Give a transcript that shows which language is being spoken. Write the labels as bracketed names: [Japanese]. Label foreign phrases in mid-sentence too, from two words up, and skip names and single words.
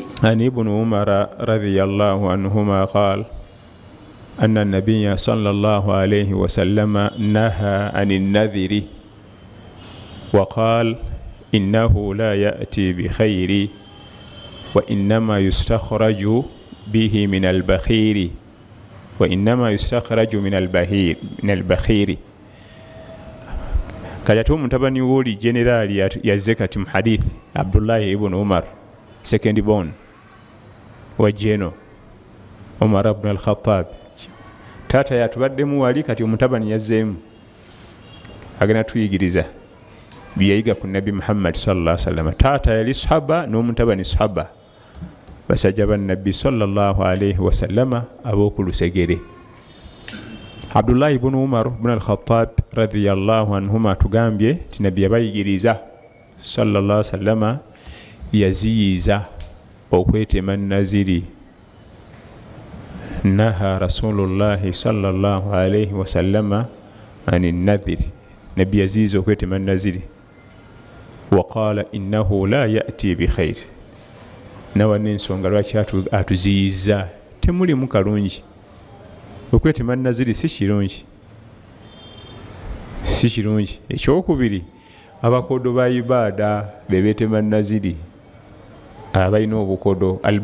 [Arabic] عن ابن عمر رضي الله عنهما قال أن النبي صلى الله عليه وسلم نهى عن النذر وقال إنه لا يأتي بخير وإنما يستخرج به من البخير وإنما يستخرج من البخير. [Ganda] Kajatu mutabani woli generali yazze kati mu hadith Abdullah ibn Umar, [English] second born [Ganda] wa Jeno Umar ibn al-Khattab. Tata yatubaddemu wali kati omutabani yazzeemu agenda tuyigiriza byeyiga ku Nabi Muhammad [Arabic] صلى الله عليه وسلم. [Ganda] Tata yali sahaba n'omutabani sahaba basajja ba Nabi [Arabic] صلى الله عليه وسلم [Ganda] ab'okulusegere. Abdullah ibn Umar ibn al-Khattab [Arabic] رضي الله عنهما [Ganda] tugambye ti Nabi yabayigiriza [Arabic] صلى الله عليه وسلم [Ganda] yaziyiza okwetema naziri. [Arabic] نهى رسول الله صلى الله عليه وسلم عن النذر. [Ganda] Nabi yaziyiza okwetema naziri. [Arabic] وقال إنه لا يأتي بخير. [Ganda] Nawa n'ensonga lwaki atuziyiza temuli mu kalungi. Okwetema naziri si kirungi, si kirungi. Ekyokubiri, abakodo ba ibada bebetema naziri abalina obukodo.